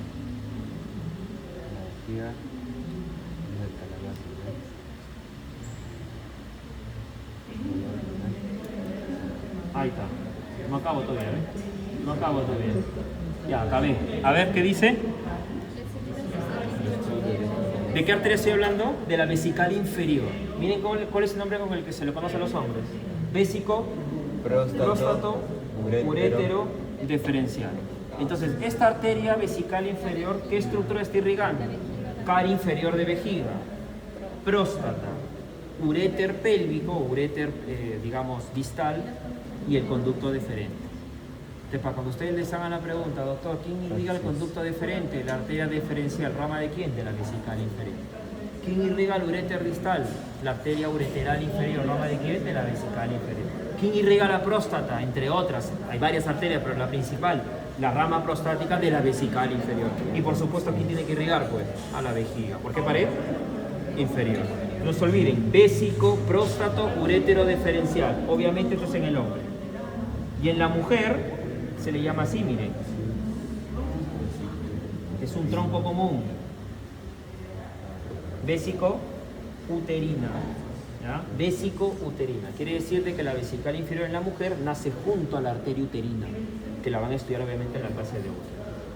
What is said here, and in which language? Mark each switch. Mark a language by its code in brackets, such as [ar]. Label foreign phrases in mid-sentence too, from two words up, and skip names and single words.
[es] Ahí está. No acabo todavía, ¿eh? No acabo todavía. Ya, acabé. A ver, ¿qué dice? ¿De qué arteria estoy hablando? De la vesical inferior. Miren cuál es el nombre con el que se le conoce a los hombres. Vésico, próstato, urétero, deferencial. Entonces, esta arteria vesical inferior, ¿qué estructura está irrigando? Cara inferior de vejiga, próstata, uréter pélvico, uréter, digamos, distal, y el conducto deferente. Entonces, para cuando ustedes les hagan la pregunta, doctor, ¿quién irriga el conducto deferente? La arteria deferencial, ¿rama de quién? De la vesical inferior. ¿Quién irriga el uréter distal? La arteria ureteral inferior, ¿rama de quién? De la vesical inferior. ¿Quién irriga la próstata? Entre otras, hay varias arterias, pero la principal, la rama prostática de la vesical inferior. Y por supuesto, ¿quién tiene que irrigar? Pues a la vejiga. ¿Por qué pared? Inferior. No se olviden, vésico, próstato, urétero deferencial. Obviamente esto es en el hombre. Y en la mujer se le llama así, miren. Es un tronco común. Vésico uterina. ¿Ya? Vésico uterina. Quiere decir de que la vesical inferior en la mujer nace junto a la arteria uterina, que la van a estudiar obviamente en la clase de útero.